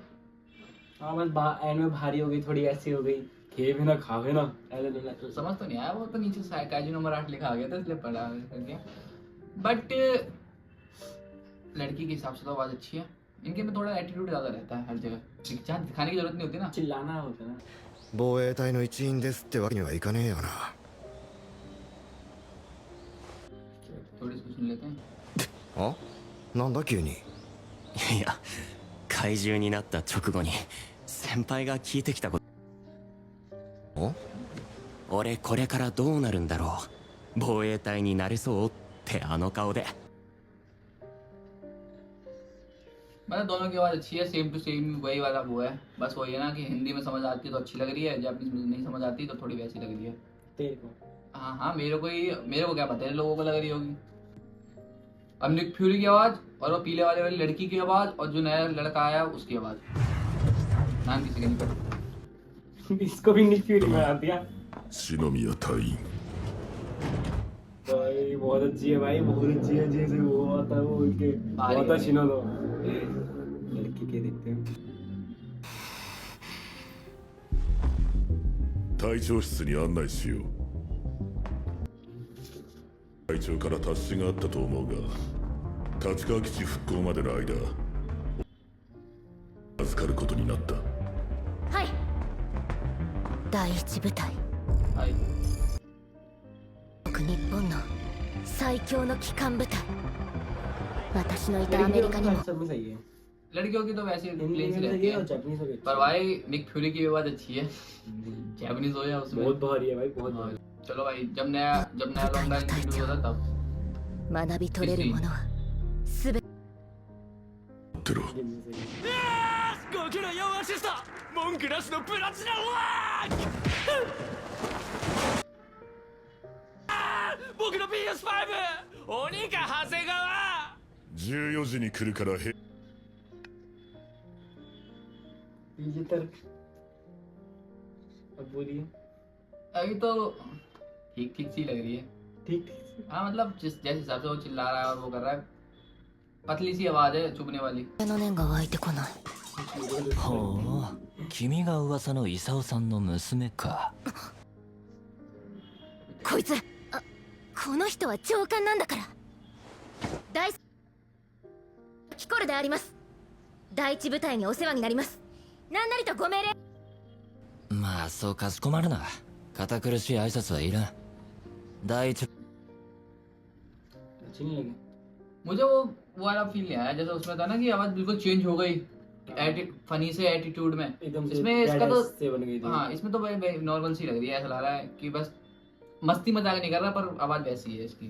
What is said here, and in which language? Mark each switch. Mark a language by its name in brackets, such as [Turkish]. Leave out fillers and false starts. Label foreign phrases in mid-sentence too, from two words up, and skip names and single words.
[Hindi] हाँ बस एंड में भारी हो गई, थोड़ी ऐसी हो गई, खे भी ना खावे ना, ऐसे समझ तो नहीं आया। वो तो नीचे काइजू नंबर 8 लिखा आ गया था, इसलिए पढ़ा करके। बट लड़की के हिसाब से तो आवाज अच्छी है। इनके में थोड़ा एटीट्यूड ज्यादा रहता है हर जगह, जहाँ दिखाने की जरूरत नहीं होती ना। चिल्लाना होता है ना। [Japanese] 防衛隊の一員ですってわけにはいかねえよな。 [Hindi] थोड़ी इसको सुन लेते हैं। [Japanese] あ、なんだ急に。いや、怪獣になった直後に先輩が聞いてきたこと。俺これからどうなるんだろう。防衛隊になれそうってあの顔で。 [Hindi] मतलब दोनों की आवाज अच्छी है, [English] same to same [Hindi] वही वाला वो है। बस वही है ना कि हिंदी में समझ आती है तो अच्छी लग रही है, जापानीज में नहीं समझ आती तो थोड़ी वैसी लग रही है। तेरे को हाँ मेरे को क्या पता है लोगों को लग रही होगी। अब निक फ्यूरी की आवाज और वो पीले वाले वाली लड़की की आवाज और जो नया लड़का आया उसकी आवाज, नाम किसी का नहीं पता। इसको भी निक फ्यूरी बना दिया। [Japanese] 篠宮隊員 [Hindi] भाई बहुत अच्छी है, भाई बहुत अच्छी है। जैसे वो आता है वो उनके बहुत अच्छी ना दो लड़की के देखते हैं। [Japanese] 隊長室に案内しよう。隊長から達しがあったと思うが、立川基地復興までの間預かることになった。はい。第一部隊。はい。日本の最強の機関部隊。私のいたアメリカにも。 [Hindi] लड़कियों की तो वैसे प्लेन सी रहती है, पर भाई निक फ्यूरी की आवाज अच्छी है। जापानीज हो या उसमें बहुत भारी है भाई, बहुत भारी। चलो भाई, जब नया [English] long line introduce [Hindi] होता तब [Japanese] 学び取れるものはすべて。ご苦労4アシスト、文句なしのプラチナワーク。僕の PS5 鬼か長谷川。 14時に来るからへ。 [Hindi] अब बोलिए। अभी तो ठीक ठीक सी लग रही है। ठीक हाँ मतलब जैसे हिसाब से वो चिल्ला रहा है और वो कर रहा है, पतली सी आवाज है चुभने वाली। [Japanese] ほう、君が噂の功さんの娘か。こいつ、この人は上官なんだから。大キコルであります。第一部隊にお世話になります。何なりとご命令。まあそうかしこまるな。堅苦しい挨拶はいらん。第一 [Hindi] अच्छी नहीं लगी। मुझे वो वाला फील नहीं आया जैसे उसमें था ना कि आवाज बिल्कुल चेंज हो गई फनी से एटीट्यूड में। एकदम से इसमें इसका तो से बन गई थी। हाँ इसमें तो नॉर्मल सी लग रही है, ऐसा लग रहा है कि बस मस्ती मजाक नहीं कर रहा पर आवाज वैसी है इसकी।